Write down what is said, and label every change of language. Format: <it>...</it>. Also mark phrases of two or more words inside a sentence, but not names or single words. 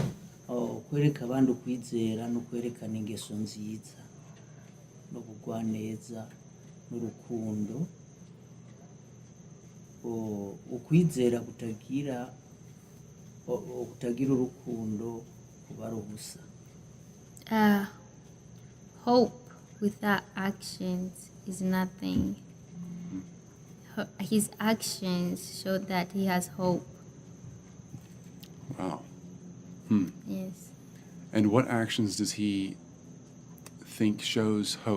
<rw>kwereka abandi ukwizera no kwerekana ingeso nziza no kugwa neza n'urukundo ukwizera kutagira urukundo kuba ari ubusa.</rw> <en>Hope without actions is nothing. His actions show that he has hope. wow. Yes. And what actions does he think shows hope?</en>